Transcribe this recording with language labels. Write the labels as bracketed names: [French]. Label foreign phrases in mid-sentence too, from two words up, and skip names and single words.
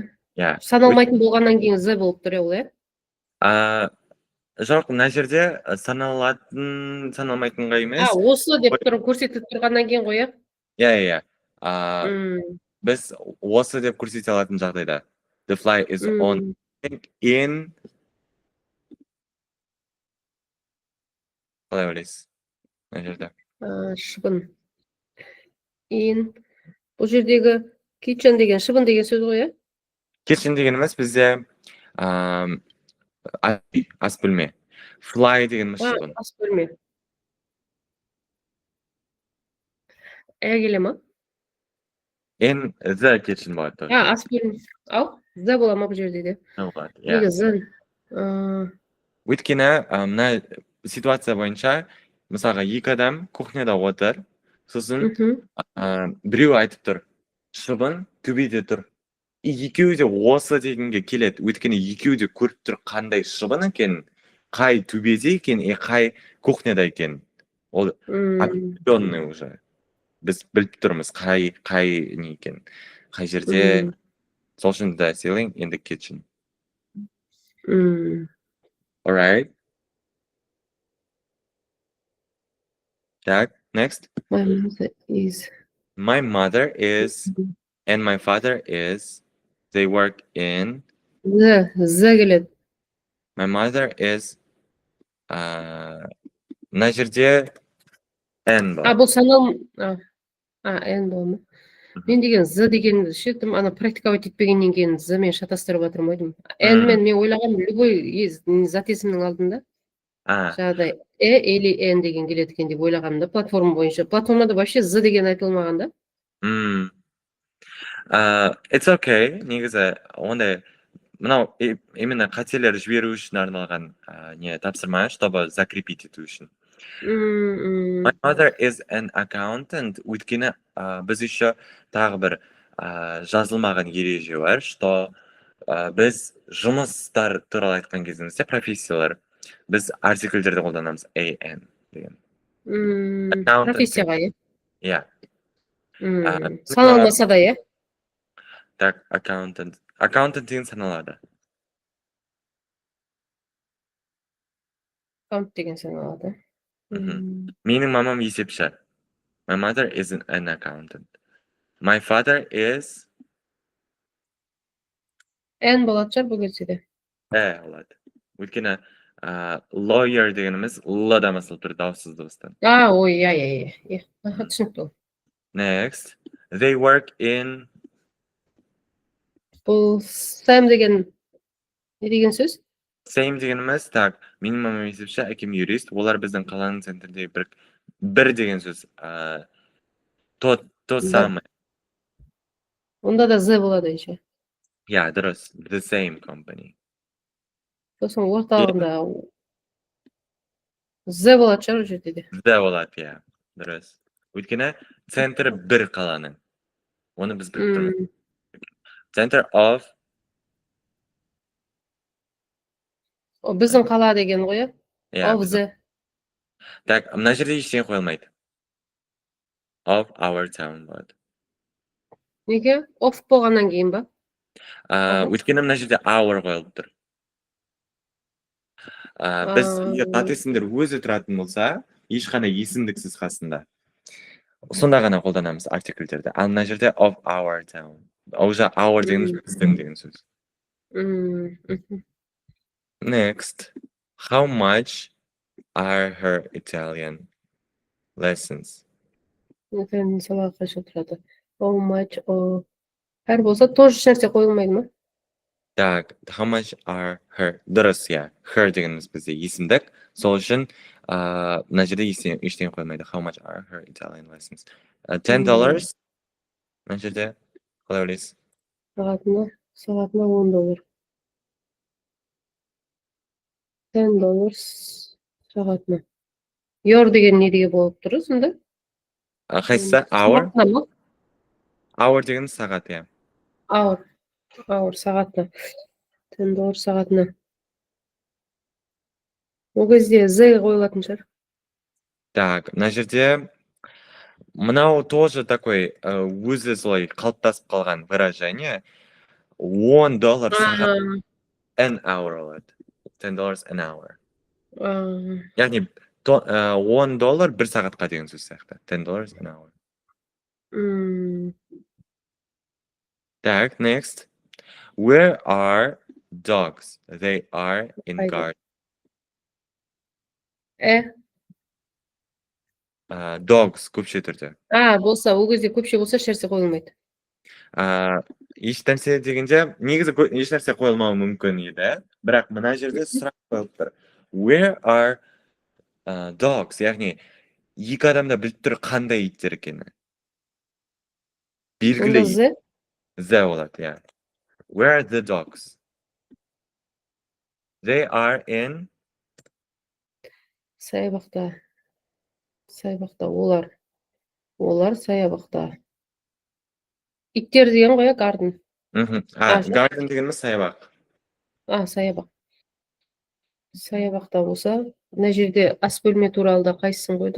[Kazakh] Иә. Саналмайтын болғаннан кейін the болып тұр ол, Жоқ, мына жерде саналатын, саналмайтынға емес. Осы деп көрсетіп тұрғаннан кейін ғой, Иә. Біз осы деп көрсете алатын жағдайда. [English] The fly is on in. [Kazakh] Қалай ойлайсыз? Мына жерде. Шыбын. Бұл жердегі kitchen деген шыбын деген сөз ғой, Kitchen деген емес, бізде ас бөлме. Fly дегеніміз шыбын. Ас бөлме. Келе ма? [English] In the kitchen болады. [Kazakh] Ас бөлме. The бола ма бұл жерде де? Неге the? Өйткені мына ситуация бойынша, мысалға екі адам кухняда отыр, сосын біреу айтып тұр, шыбын төбеде тұр. Екеуі де осы дегенге келеді. Өйткені екеуі де көріп тұр қандай шыбын екен, қай төбеде екен, қай кухняда екен. [Russian] Ол определенный уже. [Kazakh] Біз біліп тұрмыз қай не екен, қай жерде. [English] Сол үшін the ceiling in the kitchen. Alright. Так, next. My mother is and my father is. They work in. [Kazakh] The келеді. [English] My mother is. [Kazakh] Мына жерде N бар. Бұл санал. N бол ма? Мен деген Z деген шеттім, практиковать етпегеннен кейін Z мен шатастырып жатырмын деймін. N мен ойлағам любой зат есімнің алдында. Жаңағыдай или N деген келеді екен деп ойлағанымда, платформа бойынша. Платформада вообще Z деген айтылмаған да. [English] It's okay. [Kazakh] Негізі ондай мынау именно қателер жіберу үшін арналған тапсырма, [Russian] чтобы закрепить [Kazakh] ету үшін. [English] My mother is an accountant. [Kazakh] Өйткені біз еще тағы бір жазылмаған ереже бар, что біз жұмыстар туралы айтқан кезімізде, профессиялар, біз артикльдерді қолданамыз an деген. Профессияға, Иә. Саналмаса да, Так, accountant. Accountant деген саналады. Аккаунт деген саналады. Менің мамам есепші. [English] My mother is an accountant. My father is. [Kazakh] N болады шығар бұл кезде де. Болады. Өйткені lawyer дегеніміз л-да басылып тұр, дауыссыз дыбыстан. Иә. Түсінікті ол. [English] Next. They work in. [Kazakh] Бұл Sam деген не деген сөз? Same дегеніміз, так, менің мамам есепші, әкем юрист, олар біздің қаланың центрде бір деген сөз. [Russian] То самое. [Kazakh] Онда да Z болады еще. Иә, дұрыс. [English] The same company. [Kazakh] Сосын орталығында Z болады шығар жерде де. The болады, иә, дұрыс. Өйткені центр бір қаланың. Оны біз біліп тұрмыз. [English] Center of. [Kazakh] Біздің қала деген ғой, [English] of the. [Kazakh] Так, мына жерде ештеңе қойылмайды. [English] Of our town болады. [Kazakh] Неге? Of болғаннан кейін ба? Өйткені мына жерде our қойылып тұр. Біз ат есімдер өзі тұратын болса, ешқандай есімдіксіз қасында. Сонда ғана қолданамыз артикльдерді. Ал мына жерде [English] of our town. [Kazakh] Уже our дегеніміз біздің деген сөз. [English] Next. How much are her Italian lessons? [Kazakh] Мысалға қашан тұрады. [English] How much [Kazakh] әр болса, тоже нәрсе қойылмайды ма? Так, [English] how much are her? [Kazakh] Дұрыс, иә. Her дегеніміз бізде есімдік. Сол үшін мына жерде ештеңе қойылмайды. [English] How much are her Italian lessons? $10. [Kazakh] Мына жерде қалай ойлайсыз? Сағатына $10. $10 сағатына. Your деген не деген болып тұр сонда? Қайсысы? Hour? Сағатына ма? Hour деген сағат, иә. Hour сағатына. $10 сағатына. Ол кезде Z қойылатын шығар. Так, мына жерде мынау [Russian] тоже такой [Kazakh] өзі солай қалыптасып қалған выражение. $10 сағат [English] an hour [Kazakh] болады. [English] $10 an hour. [Kazakh] Яғни $10 бір сағатқа деген сөз сияқты. [English] $10 an hour. Так, next. Where are dogs? They are in [Kazakh] Қайда? [English] garden. Dogs [Kazakh] көпше түрде. Болса, ол кезде көпше болса ешнәрсе қойылмайды. Ешнәрсе дегенде негізі ешнәрсе қойылмауы мүмкін еді, бірақ мына жерде сұрақ қойылып тұр. Where are dogs? Яғни екі адам да біліп тұр қандай иттер екені. Белгілі Онда Z болады, иә. [English] Where are the dogs? They are in [Kazakh] саябақта. Олар саябақта. Иттер деген ғой, garden. Garden дегеніміз саябақ. Саябақ. Саябақта болса, мына жерде ас бөлме туралы да қайсысын қойдық?